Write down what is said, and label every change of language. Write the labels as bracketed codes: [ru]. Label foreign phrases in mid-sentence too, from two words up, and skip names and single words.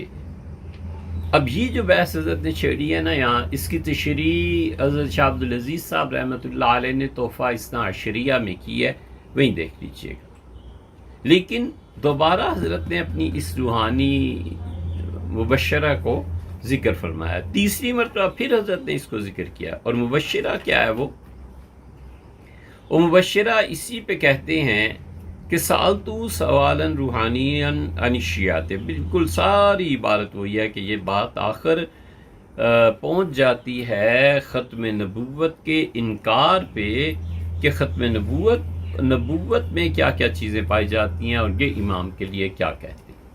[ur] اب یہ جو بحث حضرت نے چھیڑی ہے نا یہاں، اس کی تشریح حضرت شاہ عبدالعزیز صاحب [ar] رحمۃ اللہ علیہ [ur] نے تحفہ اثنا عشریہ میں کی ہے، وہیں دیکھ لیجئے گا۔ لیکن دوبارہ حضرت نے اپنی اس روحانی مبشرہ کو ذکر فرمایا، تیسری مرتبہ پھر حضرت نے اس کو ذکر کیا، اور مبشرہ کیا ہے وہ مبشرہ اسی پہ کہتے ہیں کہ [ar] سالتو سوالا روحانیا عن الشیعہ، [ur] بالکل ساری عبارت وہی ہے کہ یہ بات آخر پہنچ جاتی ہے ختم نبوت کے انکار پہ، کہ ختم نبوت میں کیا کیا چیزیں پائی جاتی ہیں اور یہ امام کے لیے کیا کہتے ہیں۔